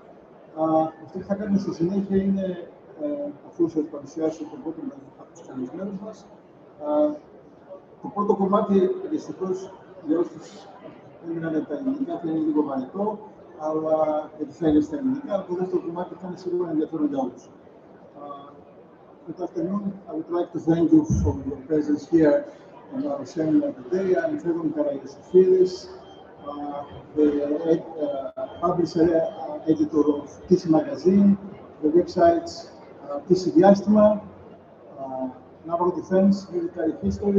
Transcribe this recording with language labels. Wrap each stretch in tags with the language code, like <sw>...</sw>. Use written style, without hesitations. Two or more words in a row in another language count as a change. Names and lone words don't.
<el>Αυτό που θα κάνουμε στη συνέχεια είναι, αφού σας παρουσιάσω το πρώτο από τους καλεσμένους μας, το πρώτο κομμάτι, δυστυχώς, για όσους έμειναν τα ελληνικά, θα είναι λίγο βαρετό, αλλά γιατί θα είναι στα ελληνικά, αλλά το δεύτερο κομμάτι θα είναι σίγουρα ενδιαφέρον για όλους.</el> <en>Good afternoon. I would like to thank you for your presence here on our seminar today. I'm Fedon Karayosifidis, the publisher, editor of TC Magazine, the websites TC Diastema, Naval Defense, Military History.</en>